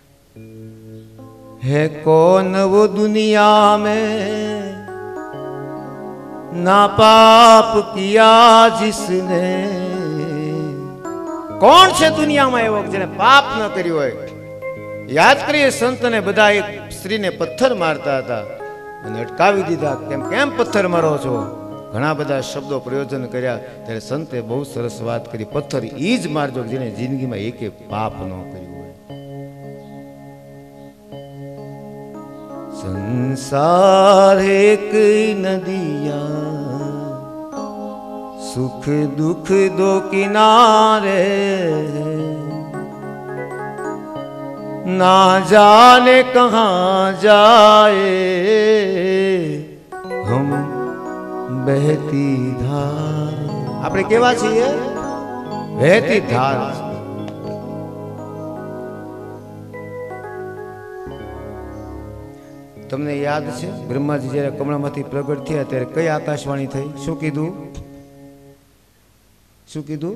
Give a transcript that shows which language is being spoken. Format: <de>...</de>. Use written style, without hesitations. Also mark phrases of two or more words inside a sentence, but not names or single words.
<hi>है कौन वो दुनिया में ना पाप किया जिसने,</hi> <gu>કોણ છે દુનિયામાં એવો જેને પાપ ન કર્યું હોય? યાદ કરીએ સંતને બધા એક સ્ત્રીને પથ્થર મારતા હતા અને અટકાવી દીધા. કેમ કેમ પથ્થર મારો છો? ઘણા બધા શબ્દો પ્રયોજન કર્યા. ત્યારે સંતે બહુ સરસ વાત કરી, પથ્થર ઈ જ મારજો જેને જિંદગીમાં એકે પાપ ન કર્યું હોય.</gu> <hi>संसार एक नदिया, सुख दुख दो किनारे, ना जाने कहाँ जाए हम बहती धार.</hi> <gu>આપણે કેવા છીએ? વહેતી ધાર. તમને યાદ છે બ્રહ્માજી જ્યારે કમળામાંથી પ્રગટ થયા ત્યારે કઈ આકાશવાણી થઈ? શું કીધું? શું કીધું?</gu>